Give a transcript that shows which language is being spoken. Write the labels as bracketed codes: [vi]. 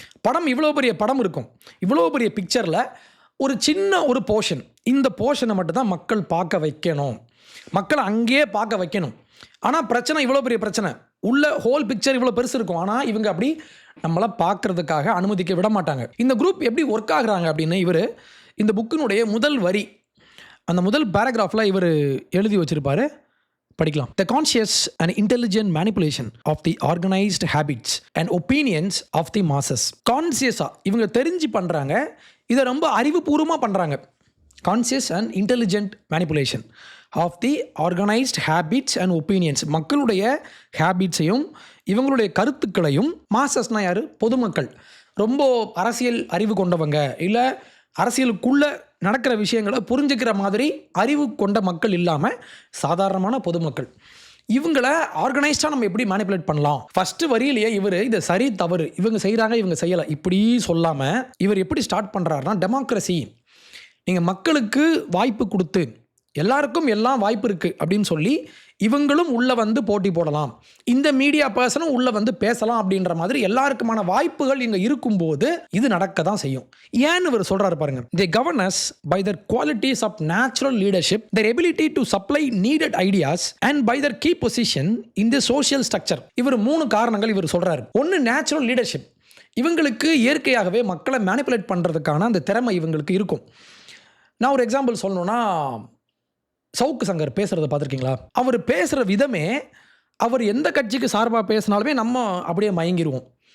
[ta] படம் இவ்வளோ பெரிய படம் இருக்கும், இவ்வளோ பெரிய பிக்சரில் ஒரு சின்ன ஒரு போர்ஷன், இந்த போர்ஷனை மட்டும் தான் மக்கள் பார்க்க வைக்கணும், மக்களை அங்கேயே பார்க்க வைக்கணும். ஆனால் பிரச்சனை இவ்வளோ பெரிய பிரச்சனை, உள்ள ஹோல் பிக்சர் இவ்வளோ பெருசு இருக்கும். ஆனால் இவங்க அப்படி நம்மளை பார்க்கறதுக்காக அனுமதிக்க விட மாட்டாங்க. இந்த குரூப் எப்படி ஒர்க் ஆகுறாங்க அப்படின்னு இவர் இந்த புக்கினுடைய முதல் வரி, அந்த முதல் பேராகிராஃபில் இவர் எழுதி வச்சிருப்பாரு, படிக்கலாம். [en] The conscious and intelligent manipulation of the organized habits and opinions of the masses. [ta] கான்சியஸாக இவங்க தெரிஞ்சு பண்ணுறாங்க, இதை ரொம்ப அறிவுபூர்வமாக பண்ணுறாங்க. [en] Conscious and intelligent manipulation of the organised habits and opinions. [ta] மக்களுடைய ஹேபிட்ஸையும் இவங்களுடைய கருத்துக்களையும், மாசஸ்னால் யார்? பொதுமக்கள், ரொம்ப அரசியல் அறிவு கொண்டவங்க, இல்லை அரசியலுக்குள்ளே நடக்கிற விஷயங்களை புரிஞ்சுக்கிற மாதிரி அறிவு கொண்ட மக்கள் இல்லாமல் சாதாரணமான பொதுமக்கள், இவங்களை ஆர்கனைஸ்டாக நம்ம எப்படி மேனிப்புலேட் பண்ணலாம். ஃபஸ்ட்டு வரியிலேயே இவர் இதை சரி தவறு, இவங்க செய்கிறாங்க இவங்க செய்யலை இப்படி சொல்லாமல் இவர் எப்படி ஸ்டார்ட் பண்ணுறாருனா, டெமோக்ரஸி, நீங்கள் மக்களுக்கு வாய்ப்பு கொடுத்து எல்லாருக்கும் எல்லாம் வாய்ப்பு இருக்குது அப்படின்னு சொல்லி இவங்களும் உள்ளே வந்து போட்டி போடலாம், இந்த மீடியா பர்சனும் உள்ளே வந்து பேசலாம் அப்படின்ற மாதிரி எல்லாருக்குமான வாய்ப்புகள் இங்கே இருக்கும்போது இது நடக்க தான் செய்யும். ஏன்னு இவர் சொல்கிறாரு பாருங்க. [en] They govern us by their qualities of natural leadership, their ability to supply needed ideas and by their key position in the social structure. [ta] இவர் 3 காரணங்கள் இவர் சொல்கிறாரு. ஒன்று, நேச்சுரல் லீடர்ஷிப், இவங்களுக்கு இயற்கையாகவே மக்களை மேனிப்புலேட் பண்ணுறதுக்கான அந்த திறமை இவங்களுக்கு இருக்கும். நான் ஒரு எக்ஸாம்பிள் சொல்லணும்னா, சவுக்கு சங்கர் பேசுகிறத பார்த்துருக்கீங்களா? அவர் பேசுகிற விதமே, அவர் எந்த கட்சிக்கு சார்பாக பேசினாலுமே நம்ம அப்படியே மயங்கிடுவோம்.